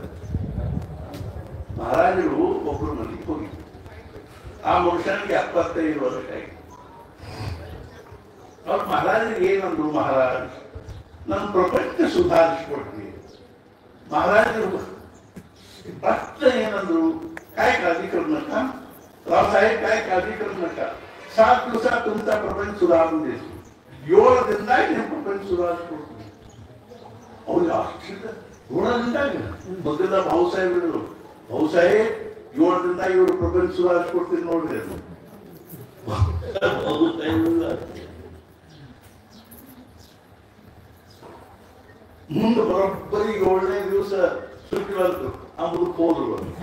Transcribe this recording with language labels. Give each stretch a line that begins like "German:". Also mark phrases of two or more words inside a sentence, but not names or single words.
Kannada: ಮಹಾರಾಜರು ಒಬ್ಬರು ಮನೆಗೆ ಹೋಗಿದ್ರು. ಆ ಮನುಷ್ಯನಿಗೆ 75 ವರ್ಷ ಆಯ್ತು. ಅವ್ರ ಮಹಾರಾಜರಿಗೆ ಏನಂದ್ರು, ಮಹಾರಾಜ್ ನನ್ನ ಪ್ರಪಂಚ ಸುಧಾರಿಸ್ಕೊಡ್ತೀನಿ. ಮಹಾರಾಜರು ಫಸ್ಟ್ ಏನಂದ್ರು,
Marathi: काय काळजी करू नका रावसाहेब, काय काळजी करू नका. 7 दिवसात तुमचा प्रपंच सुधारून देतो. 7 दिवसात हे प्रपंच सुधारिಸ್ಕೊಡ್ತೀನಿ.
Kannada: ಅವ್ರಿಗೆ ಆಶ್ಚರ್ಯ. 7 ದಿನದಾಗ ಮೊದಲ ಭಾವುಸಾಹೇಬ್ ಹೇಳಿದ್ರು, ಭಾವುಸಾಹೇಬ್ 7 ದಿನದಾಗ ಇವರು ಪ್ರಪಂಚ ಸುಧಾರಿಸ್ಕೊಡ್ತೀನಿ ನೋಡ್ರಿ ಅದು. ಮುಂದೆ ಬರೋಬ್ಬರಿ 7ನೇ ದಿವಸ ಶುಕ್ರವಾರ ಅಮೃತ ಹೋದ್ರು.